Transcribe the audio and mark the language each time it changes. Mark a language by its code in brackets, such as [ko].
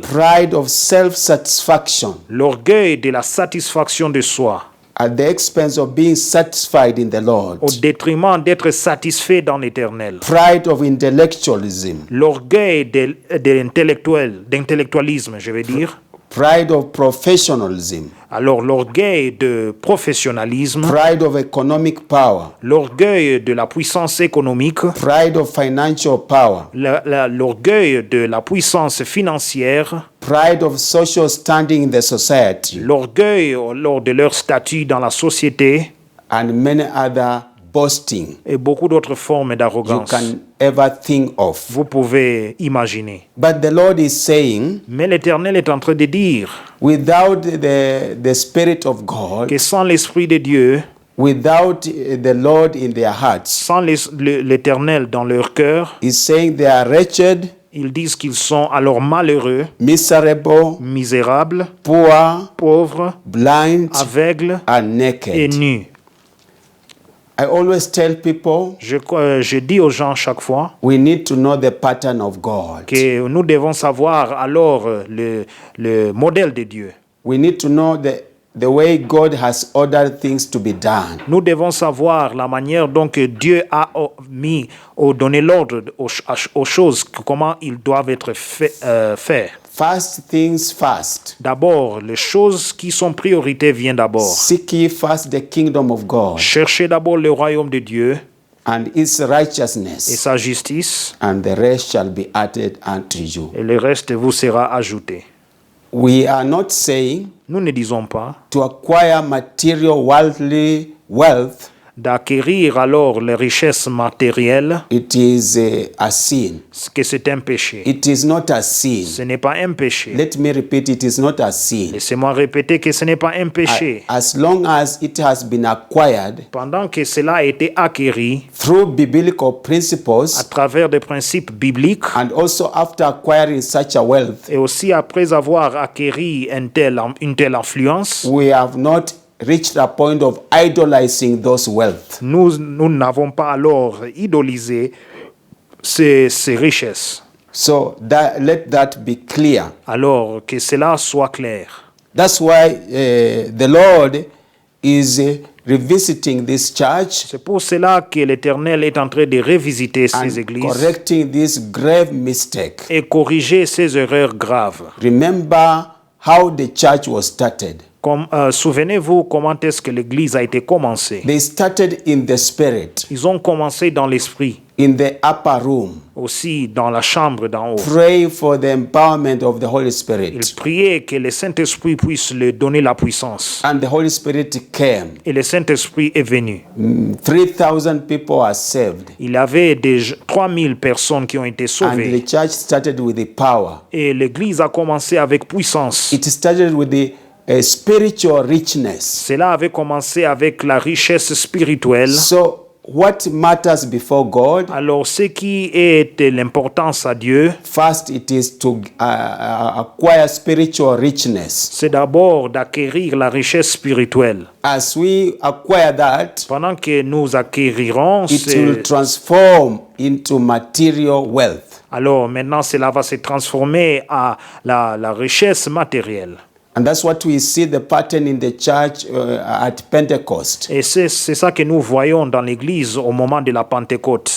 [en] pride of self-satisfaction [fr] L'orgueil de la satisfaction de soi, [en] at the expense of being satisfied in the Lord. [fr] au détriment d'être satisfait dans l'éternel. [en] Pride of intellectualism, [fr] L'orgueil d'intellectualisme, je veux dire. [en] pride of professionalism, [fr] Alors l'orgueil de professionnalisme, [en] pride of economic power, [fr] l'orgueil de la puissance économique, [en] pride of financial power, [fr] l'orgueil de la puissance financière, [en] pride of social standing in the society, [fr] l'orgueil lors de leur statut dans la société [en] and many other boasting [fr] et beaucoup d'autres formes [en] you [fr] d'arrogance. [en] can ever think of. [fr] Vous pouvez imaginer. [en] But the Lord is saying, [fr] Mais l'Éternel est en train de dire [en] without the Spirit of God, [fr] que sans l'Esprit de Dieu, [en] without the Lord in their hearts, [fr] sans l'Éternel dans leur cœur, [en] He's saying they are wretched, [fr] ils disent qu'ils sont alors malheureux, [en] miserable, [fr] misérables, [en] poor, [fr] pauvres, [en] blind, [fr] aveugles [en] and [fr] et [en] naked. [fr] nus. [en] I always tell people [fr] Je dis aux gens chaque fois [en] we need to know the pattern of God. [fr] que nous devons savoir alors le modèle de Dieu. [en] We need to know the way God has ordered things to be done. [fr] Nous devons savoir la manière dont que Dieu a donné l'ordre aux choses, comment ils doivent être faits. [en] First things first. [fr] D'abord, les choses qui sont priorité viennent d'abord. [en] Seek ye first the kingdom of God [fr] Cherchez d'abord le royaume de Dieu [en] and its [fr] et [en] righteousness, [fr] sa justice, [en] and the rest shall be added unto you. [fr] et le reste vous sera ajouté. [en] We are not saying [fr] Nous ne disons pas [en] to acquire material worldly wealth, [fr] d'acquérir alors les richesses matérielles, [en] it is a sin. [fr] que c'est un péché. [en] It is not a sin. [fr] Ce n'est pas un péché. [en] Let me repeat, it is not a sin. [fr] Laissez-moi répéter que ce n'est pas un péché. [en] As long as it has been acquired [fr] Pendant que cela a été acquéri [en] through biblical [fr] à [en] principles, [fr] travers des principes bibliques [en] and also after acquiring such a wealth, [fr] et aussi après avoir acquéri une telle influence, [en] we have not reached a point of idolizing those wealth. [fr] nous n'avons pas alors idolisé ces richesses. [en] So let that be clear. [fr] Alors que cela soit clair. [en] That's why the Lord is revisiting this church [fr] C'est pour cela que l'Éternel est en train de revisiter [en] and [fr] ces églises [en] correcting this grave mistake. [fr] et corriger ces erreurs graves. [en] Remember how the church was started. [fr] Souvenez-vous comment est-ce que l'Église a été commencée. [en] They started in the spirit, [fr] Ils ont commencé dans l'esprit, [en] in the upper room, [fr] aussi dans la chambre d'en haut. [en] praying for the empowerment of the Holy [fr] Ils [en] Spirit. [fr] priaient que le Saint-Esprit puisse leur donner la puissance. [en] And the Holy Spirit came. [fr] Et le Saint-Esprit est venu. [en] 3,000 people are saved. [fr] Il y avait 3000 personnes qui ont été [en] And [fr] sauvées. [en] the church started with the power. [fr] Et l'Église a commencé avec puissance. [en] It started with the spiritual richness. [fr] Cela avait commencé avec la richesse spirituelle. [en] So what matters before God? [fr] Alors, ce qui est de l'importance à Dieu, [en] First, it is to acquire spiritual richness. [fr] c'est d'abord d'acquérir la richesse spirituelle. [en] As we acquire that, [fr] Pendant que nous acquérirons, [en] it will transform into material wealth. [fr] alors maintenant cela va se transformer à la richesse matérielle. [en] And that's what we see the pattern in the church at Pentecost. [fr] Et c'est ça que nous voyons dans l'Église au moment de la Pentecôte.